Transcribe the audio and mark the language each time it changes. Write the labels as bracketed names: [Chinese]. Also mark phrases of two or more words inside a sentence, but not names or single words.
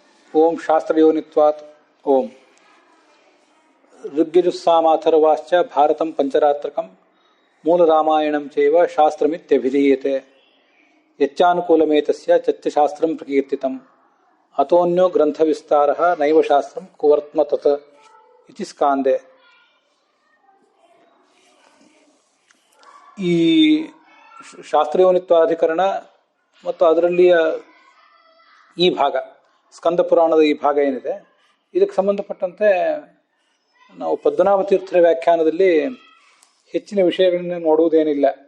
[Sanskrit] ಓಂ ಶಾಸ್ತ್ರಯೋನಿತ್ವಾತ್ ಓಂ ಋಗ್ಯಜುಸ್ಸಾಮಾಥರ್ವಾಶ್ಚ ಭಾರತಂ ಪಂಚರಾತ್ರಕಂ ಮೂಲರಾಮಾಯಣಂ ಚೈವ ಶಾಸ್ತ್ರಮಿತ್ಯಭಿಧೀಯತೆ ಯಚ್ಚಾನುಕೂಲಮೇತಸ್ಯ ಚಚ್ಚಶಾಸ್ತ್ರಂ ಪ್ರಕೀರ್ತಿತಂ ಅತೋನ್ಯೋ ಗ್ರಂಥವಿಸ್ತಾರಃ ನೈವ ಶಾಸ್ತ್ರಂ ಕುವರ್ತ್ಮ ತತ್ ಇತಿ ಸ್ಕಾಂದೆ. [Kannada] ಈ ಶಾಸ್ತ್ರಯೋನಿತ್ವಾಧಿಕರಣ ಮತ್ತು ಅದರಲ್ಲಿಯ ಈ ಭಾಗ ಸ್ಕಂದ ಪುರಾಣದ ಈ ಭಾಗ ಏನಿದೆ, ಇದಕ್ಕೆ ಸಂಬಂಧಪಟ್ಟಂತೆ ನಾವು ಪದ್ಮನಾಭ ತೀರ್ಥರ ವ್ಯಾಖ್ಯಾನದಲ್ಲಿ ಹೆಚ್ಚಿನ ವಿಷಯಗಳನ್ನ ನೋಡುವುದೇನಿಲ್ಲ.